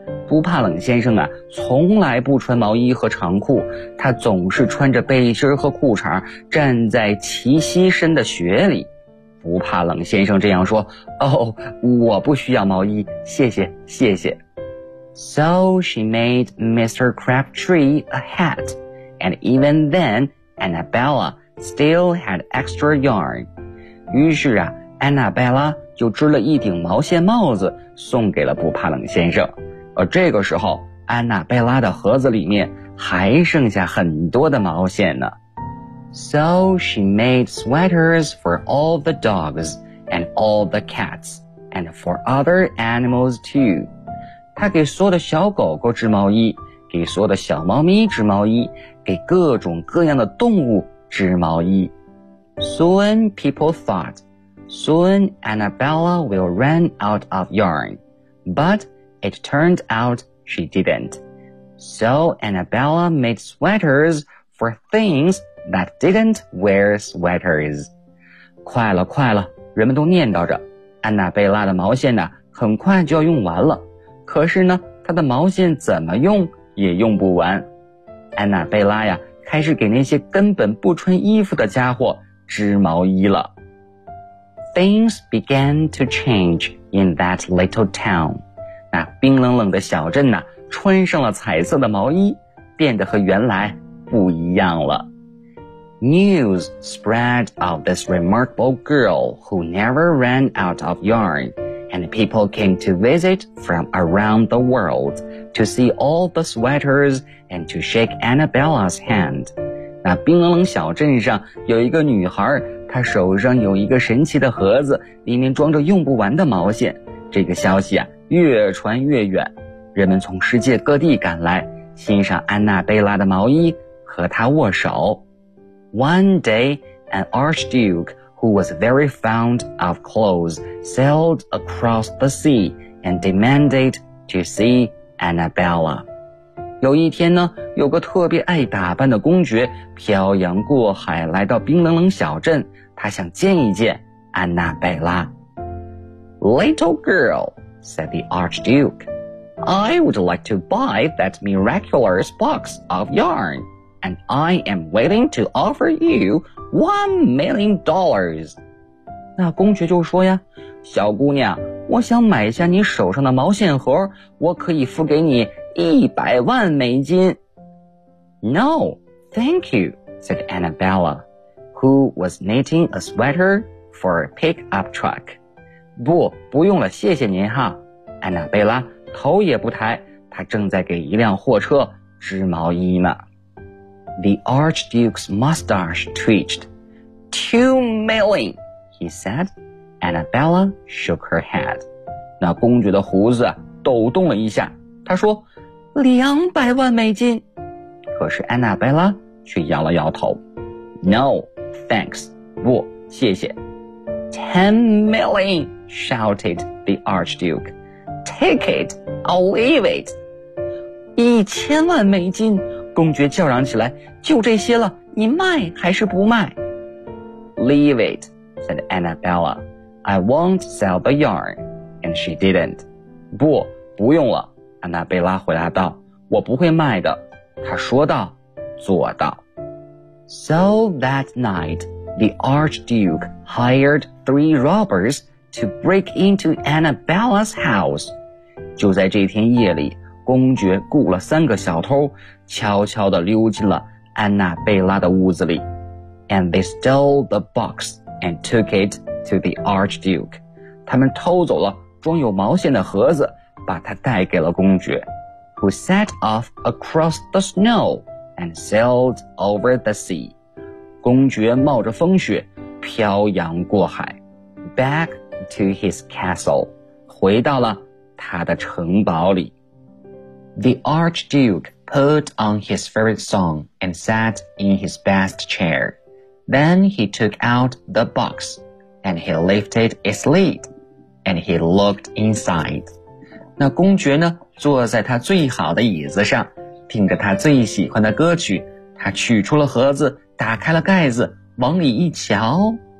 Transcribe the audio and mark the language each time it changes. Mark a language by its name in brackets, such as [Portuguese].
[Chinese] 不怕冷先生啊，从来不穿毛衣和长裤，他总是穿着背心和裤衩站在齐膝深的雪里。不怕冷先生这样说，哦，我不需要毛衣，谢谢，谢谢。 [English] So she made Mr. Crabtree a hat, and even then, Annabella still had extra yarn. [Chinese] 于是啊 ,Annabella 就织了一顶毛线帽子送给了不怕冷先生。而这个时候 ,Annabella 的盒子里面还剩下很多的毛线呢。 [English] So she made sweaters for all the dogs and all the cats and for other animals too. [Chinese] 她给所有的小狗狗织毛衣，给所有的小猫咪织毛衣，给各种各样的动物织毛衣。 [English] Soon people thought, soon Annabella will run out of yarn. But it turned out she didn't. So Annabella made sweaters for things that didn't wear sweaters. [Chinese] 快了快了，人们都念叨着，安娜贝拉的毛线呢，很快就要用完了。可是呢，她的毛线怎么用也用不完。安娜贝拉呀，开始给那些根本不穿衣服的家伙织毛衣了。 [English] Things began to change in that little town. [Chinese] 那冰冷冷的小镇呢，穿上了彩色的毛衣，变得和原来不一样了。 [English] News spread of this remarkable girl who never ran out of yarn, and people came to visit from around the world to see all the sweaters and to shake Annabella's hand. [Chinese] 那冰冷冷小镇上有一个女孩，她手上有一个神奇的盒子，里面装着用不完的毛线。这个消息啊，越传越远，人们从世界各地赶来欣赏安娜贝拉的毛衣，和她握手。 [English] One day, an archduke who was very fond of clothes sailed across the sea and demanded to see Annabella. [Chinese] 有一天呢，有个特别爱打扮的公爵漂洋过海来到冰冷冷小镇，他想见一见安娜贝拉。 [English] Little girl, said the archduke. I would like to buy that miraculous box of yarn, and I am willing to offer you $1,000,000. [Chinese] 那公爵就说呀，小姑娘，我想买下你手上的毛线盒，我可以付给你$1,000,000. [English] No, thank you, said Annabella, who was knitting a sweater for a pickup truck. [Chinese] 不，不用了，谢谢您哈，安娜贝拉头也不抬，他正在给一辆货车织毛衣呢。 [English] The Archduke's mustache twitched. $2,000,000, he said. Annabella shook her head. [Chinese] 那公爵的胡子抖动了一下，他说$2,000,000。可是安娜贝拉却摇了摇头。 [English] No, thanks. [Chinese] 不，谢谢。 [English] $10,000,000, shouted the Archduke. Take it, I'll leave it. [Chinese] $10,000,000, 公爵叫嚷起来，就这些了，你卖还是不卖？ [English] Leave it, said Annabella. I won't sell the yarn. And she didn't. [Chinese] 不，不用了，安娜贝拉回答道，我不会卖的。她说到，做到。 [English] So that night, the Archduke hired 3 robbers,to break into Annabella's house. [Chinese] 就在这天夜里，公爵雇了3个小偷，悄悄地溜进了安娜贝拉的屋子里。 [English] And they stole the box and took it to the Archduke. [Chinese] 他们偷走了装有毛线的盒子，把它带给了公爵。 [English] Who set off across the snow and sailed over the sea. [Chinese] 公爵冒着风雪，漂洋过海。 [English] Back to his castle, [Chinese] 回到了他的城堡里。 [English] The Archduke put on his favorite song and sat in his best chair. Then he took out the box, and he lifted its lid, and he looked inside. [Chinese] 那公爵呢，坐在他最好的椅子上，听着他最喜欢的歌曲，他取出了盒子，打开了盖子，往里一瞧。